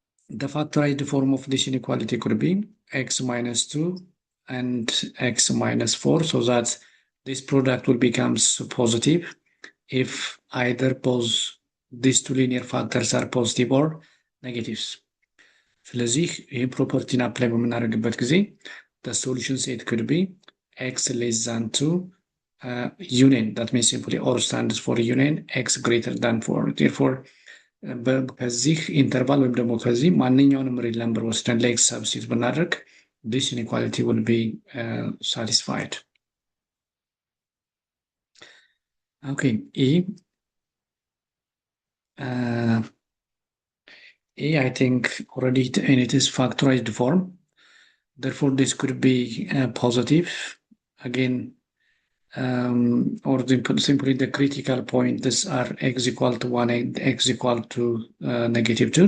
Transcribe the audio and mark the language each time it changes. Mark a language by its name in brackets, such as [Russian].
[English] The factorized form of this inequality could be x minus 2 and x minus 4, so that this product will become positive if either both these two linear factors are positive or negatives. [Amharic] ስለዚህ ይህ ፕሮፐርቲን አፕላይ በምናደርግበት ጊዜ [English] the solution set could be x less than 2 union, that means simply or stands for union x greater than 4. [Amharic] Therefore ከዚህ ኢንተርቫል ወይም ደግሞ ከዚህ ማንኛውንም ሪል ነምበር ወስደን ለኤክስ ሰብስቲት ብናደርግ [English] this inequality will be satisfied. Okay, I think already in its factorized form. Therefore, this could be positive. Again, or simply the critical points are x equal to 1 and x equal to negative 2.